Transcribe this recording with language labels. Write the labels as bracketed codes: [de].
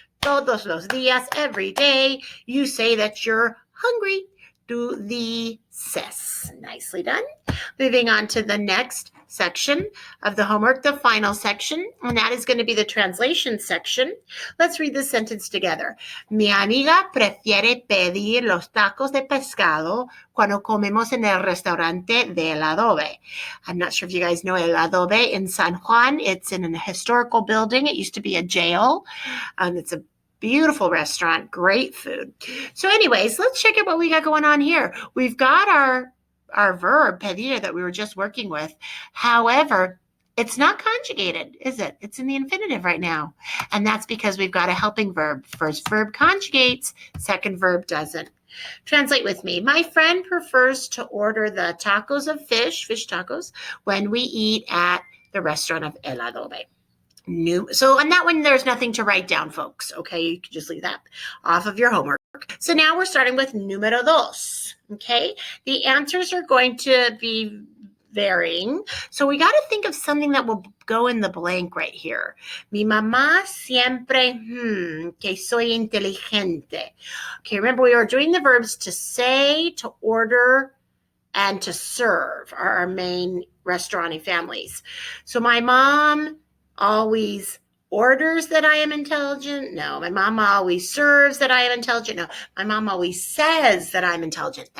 [es] Todos los días, [en] every day, you say that you're hungry. [es] Tú dices. [en] Nicely done. Moving on to the next section of the homework, the final section, and that is going to be the translation section. Let's read this sentence together. [es] Mi amiga prefiere pedir los tacos de pescado cuando comemos en el restaurante del adobe. [en] I'm not sure if you guys know El Adobe in San Juan. It's in a historical building. It used to be a jail. It's a beautiful restaurant, great food. So anyways, let's check out what we got going on here. We've got our verb, PEDIR, that we were just working with. However, it's not conjugated, is it? It's in the infinitive right now. And that's because we've got a helping verb. First verb conjugates, second verb doesn't. Translate with me. My friend prefers to order the tacos of fish tacos, when we eat at the restaurant of El Adobe. So on that one, there's nothing to write down, folks. Okay, you can just leave that off of your homework. So now we're starting with [es] número dos. [en] Okay, the answers are going to be varying. So we got to think of something that will go in the blank right here. [es] Mi mamá siempre, que soy inteligente. [en] Okay, remember we are doing the verbs to say, to order, and to serve are our main restauranting families. So my mom always orders that I am intelligent. No. My mom always serves that I am intelligent. No. My mom always says that I'm intelligent.